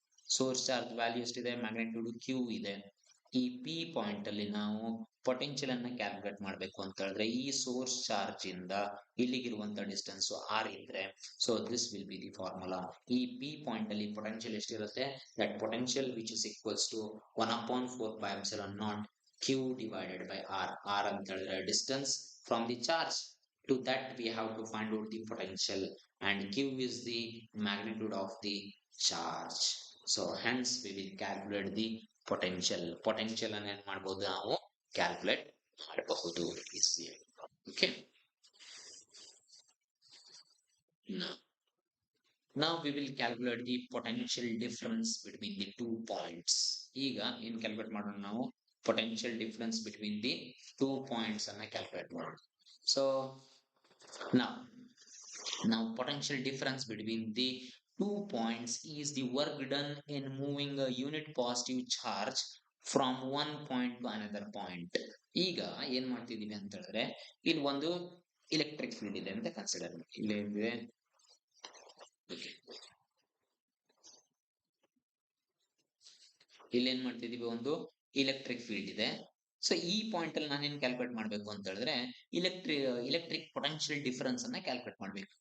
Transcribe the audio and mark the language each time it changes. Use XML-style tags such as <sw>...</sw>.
<kn>Source charge value ಎಷ್ಟಿದೆ, magnitude q ಇದೆ. ಈ ಪಿ ಪಾಯಿಂಟ್ ಅಲ್ಲಿ ನಾವು ಪೊಟೆನ್ಷಿಯಲ್ ಅನ್ನ ಕ್ಯಾಲ್ಕುಲೇಟ್ ಮಾಡಬೇಕು ಅಂತ ಹೇಳಿದ್ರೆ, ಈ ಸೋರ್ಸ್ ಚಾರ್ಜ್ ಇಂದ ಇಲ್ಲಿಗಿರುವಂತ ಡಿಸ್ಟೆನ್ಸ್ ಆರ್ ಇದ್ರೆ,</kn> <en>So this will be the formula.</en> <kn>ಈ ಪಿ ಪಾಯಿಂಟ್ ಅಲ್ಲಿ ಪೊಟೆನ್ಷಿಯಲ್ ಎಷ್ಟಿರುತ್ತೆ,</kn> <en>that potential which is equals to</en> <kn>1/4πε0 q divided by R.</kn> <en>r</en> <kn>ಅಂತ ಹೇಳಿದ್ರೆ</kn> <en>Distance from the charge, to that we have to find out the potential, and q is the magnitude of the charge. So hence we will calculate the potential</en> <kn>ಅನ್ನು ಏನ್ ಮಾಡಬಹುದು, ನಾವು calculate ಮಾಡಬಹುದು ಈಸಿಯಾಗಿ.</kn> <en>Okay, now we will calculate the potential difference between the 2 points.</en> <kn>ಈಗ ಏನ್ calculate ಮಾಡೋಣ ನಾವು,</kn> <en>potential difference between the 2 points</en> <kn>ಅನ್ನ ಕ್ಯಾಲ್ಕುಲೇಟ್ ಮಾಡೋಣ.</kn> <en>So now potential difference between the 2 points is the work done in moving a unit positive charge from one point to another point.</en> <kn>ಈಗ ಏನ್ ಮಾಡ್ತಿದೀವಿ ಅಂತ ಹೇಳಿದ್ರೆ, ಇಲ್ಲಿ ಒಂದು ಇಲೆಕ್ಟ್ರಿಕ್ ಫೀಲ್ಡ್ ಇದೆ ಅಂತ ಕನ್ಸಿಡರ್ ಮಾಡಿ. ಇಲ್ಲಿ ಏನಿದೆ, ಇಲ್ಲಿ ಏನ್ ಮಾಡ್ತಿದೀವಿ, ಒಂದು ಇಲೆಕ್ಟ್ರಿಕ್ ಫೀಲ್ಡ್ ಇದೆ. ಸೊ ಈ ಪಾಯಿಂಟ್ ಅಲ್ಲಿ ನಾನು ಏನ್ ಕ್ಯಾಲ್ಕುಲೇಟ್ ಮಾಡ್ಬೇಕು ಅಂತ ಹೇಳಿದ್ರೆ, ಇಲೆಕ್ಟ್ರಿಕ್ ಪೊಟೆನ್ಷಿಯಲ್ ಡಿಫರೆನ್ಸ್ ಅನ್ನ ಕ್ಯಾಲ್ಕುಲೇಟ್ ಮಾಡ್ಬೇಕು.</kn>